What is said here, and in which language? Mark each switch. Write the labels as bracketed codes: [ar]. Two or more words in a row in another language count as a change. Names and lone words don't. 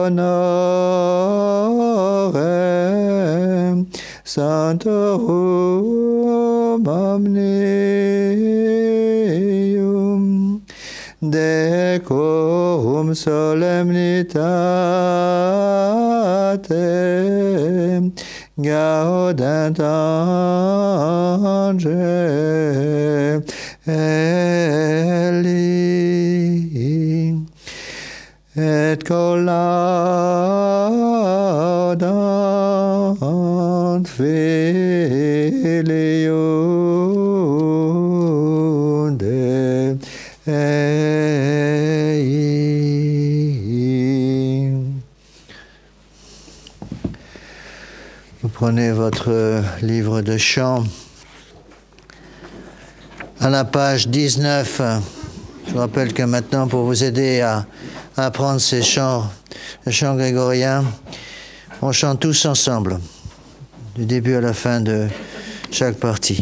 [la] honore sanctorum omnium, decum solemnitatem gaudent angeli. et collaudat filio Dei. [fr] Vous prenez votre livre de chant à la page 19. Je vous rappelle que maintenant, pour vous aider à apprendre ces chants, les chants grégoriens, on chante tous ensemble, du début à la fin de chaque partie.